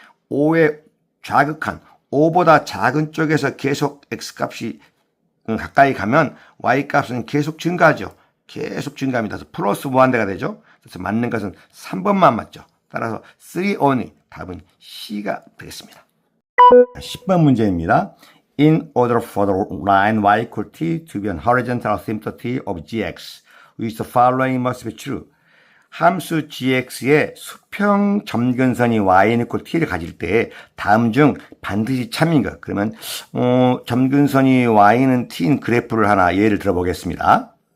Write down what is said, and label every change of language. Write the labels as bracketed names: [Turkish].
[Korean] 5의 좌극한 5보다 작은 쪽에서 계속 x값이 가까이 가면 y값은 계속 증가하죠. 계속 증가합니다. 그래서 플러스 무한대가 되죠. 그래서 맞는 것은 3번만 맞죠. 따라서 3 only 답은 C가 되겠습니다. 10번 문제입니다. [English] In order for the line y equal t to be an horizontal asymptoty of gx, which the following must be true. [Korean] 함수 gx의 수평 점근선이 y는 t를 가질 때 다음 중 반드시 참인가? 그러면 점근선이 y는 t인 그래프를 하나 예를 들어보겠습니다.